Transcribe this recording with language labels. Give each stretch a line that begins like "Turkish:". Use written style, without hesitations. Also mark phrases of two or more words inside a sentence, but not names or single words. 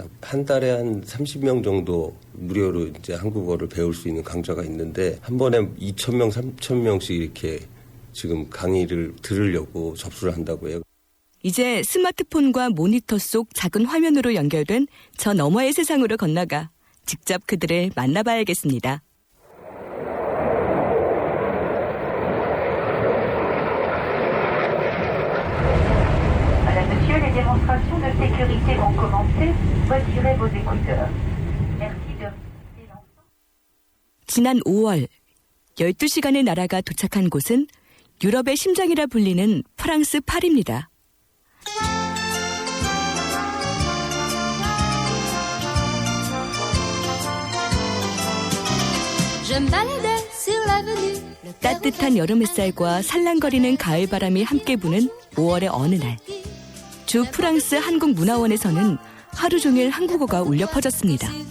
Korean: 한 달에 한 30명 정도 무료로 이제 한국어를 배울 수 있는 강좌가 있는데 한 번에 2,000명, 3,000명씩 이렇게 지금 강의를 들으려고 접수를 한다고 해요. 이제 스마트폰과 모니터 속 작은 화면으로 연결된 저 너머의 세상으로 건너가 직접 그들을 만나봐야겠습니다.
French: Monsieur, les démonstrations de sécurité vont commencer. Retirez vos écouteurs. Merci de rester l'enfant.
Korean: 지난 5월 12시간의 나라가 도착한 곳은 유럽의 심장이라 불리는 프랑스 파리입니다. 따뜻한 여름 햇살과 살랑거리는 가을바람이 함께 부는 5월의 어느 날, 주 프랑스 한국문화원에서는 하루 종일 한국어가 울려 퍼졌습니다.